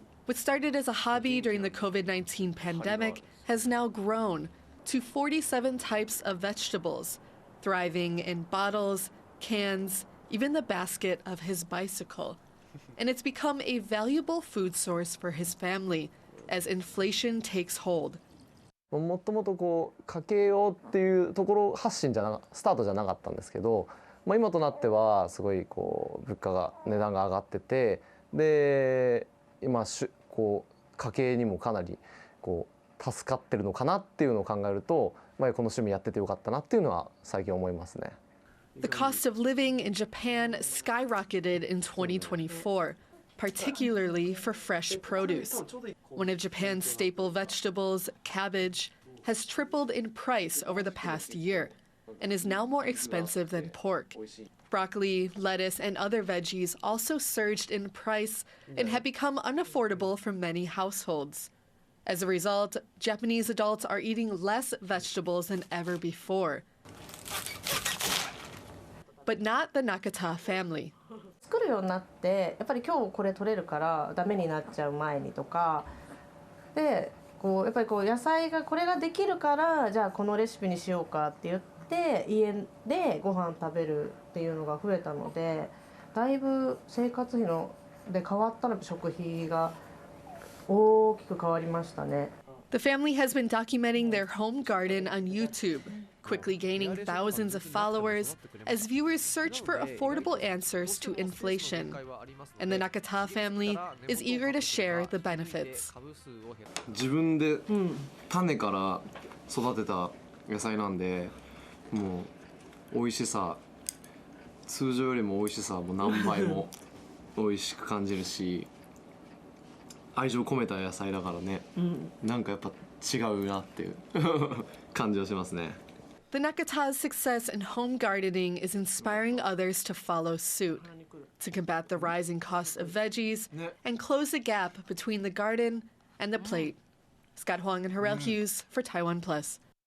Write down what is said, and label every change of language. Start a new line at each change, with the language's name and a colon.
English: What started as a hobby during the COVID-19 pandemic has now grown to 47 types of vegetables, thriving in bottles, cans, even the basket of his bicycle. And it's become a valuable food source for his family as inflation takes hold.
Japanese: もともとこう家計用っていうところ発信スタートじゃなかったんですけど、今となってはすごいこう物価が値段が上がってて、で今こう家計にもかなりこう助かってるのかなっていうのを考えると、この趣味やっててよかったなっていうのは最近思いますね。
English: The cost of living in Japan skyrocketed in 2024, particularly for fresh produce. One of Japan's staple vegetables, cabbage, has tripled in price over the past year and is now more expensive than pork. Broccoli, lettuce, and other veggies also surged in price and have become unaffordable for many households. As a result, Japanese adults are eating less vegetables than ever before. But not the Nakata family.
Japanese: 作るようになってやっぱり今日これ取れるからダメになっちゃう前にとかでこうやっぱりこう野菜がこれができるからじゃあこのレシピにしようかって言って家でご飯食べるっていうのが増えたのでだいぶ生活費ので変わったの食費が大きく変わりましたね。
English: The family has been documenting their home garden on YouTube, quickly gaining thousands of followers as viewers search for affordable answers to inflation. And the Nakata family is eager to share the benefits.
Japanese: 自分で種から育てた野菜なんで、もう美味しさ、通常よりも美味しさも何倍も美味しく感じるし、愛情込めた野菜だからね、なんかやっぱ違うなっていう感じがしますね。
English: The Nakata's success in home gardening is inspiring others to follow suit, to combat the rising cost of veggies and close the gap between the garden and the plate. Scott Huang and Harel Hughes for TaiwanPlus.